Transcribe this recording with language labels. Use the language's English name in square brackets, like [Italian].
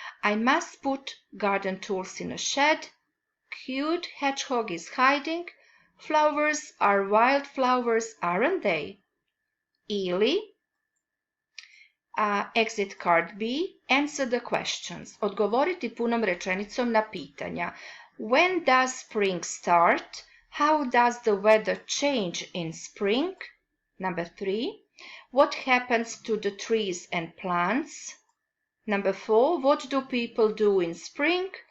[English] I must put garden tools in a shed. Cute hedgehog is hiding. Flowers are wildflowers, aren't they? [Croatian] Ili, [English] exit card B, answer the questions. [Croatian] Odgovoriti punom rečenicom na pitanja. [English] When does spring start? How does the weather change in spring? Number 3. What happens to the trees and plants? Number 4. What do people do in spring?